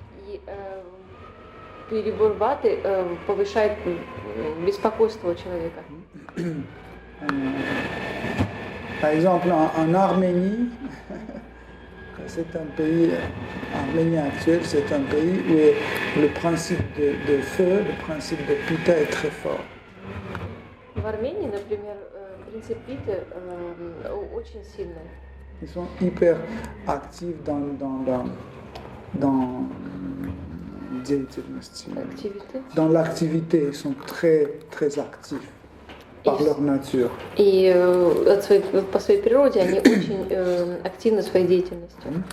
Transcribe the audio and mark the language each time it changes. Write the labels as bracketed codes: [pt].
[ru] И перебор ваты повышает беспокойство у человека. [fr] Par exemple, en Arménie, c'est un pays, Arménie actuelle, c'est un pays où le principe de feu, le principe de Pitta est très fort. [ru] В Армении, например, принцип Питы очень сильный. [fr] Ils sont hyper actifs dans l'activité, ils sont très, très actifs par leur nature. [ru] И по своей природе они очень активны в своей деятельности.